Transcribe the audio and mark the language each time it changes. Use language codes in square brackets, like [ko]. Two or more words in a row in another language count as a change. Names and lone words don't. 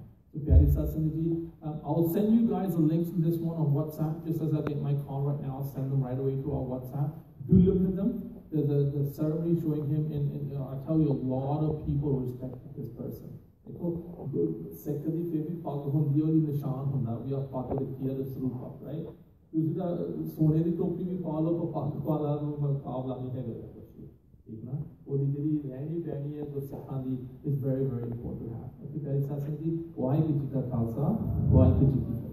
[en] So Pyari Satsangji, I'll send you guys the links in this one on WhatsApp, just as I get my call right now. I'll send them right away to our WhatsApp. Do look at them. There's the ceremony showing him, and I tell you, a lot of people respect this person. Right? [hi] सोने की टोपी भी पा लो तो पग वाला मुकाबला नहीं है ठीक ना वो [pa] ਜਿਹੜੀ ਰਹਿਣੀ ਪੈਣੀ ਹੈ ਜੋ ਸਿੱਖਾਂ ਦੀ [en] is very very important to have। [pa] Okay, Pyari Satsang ji, ਵਾਹਿਗੁਰੂ ਜੀ ਕਾ ਖਾਲਸਾ, ਵਾਹਿਗੁਰੂ ਜੀ ਕੀ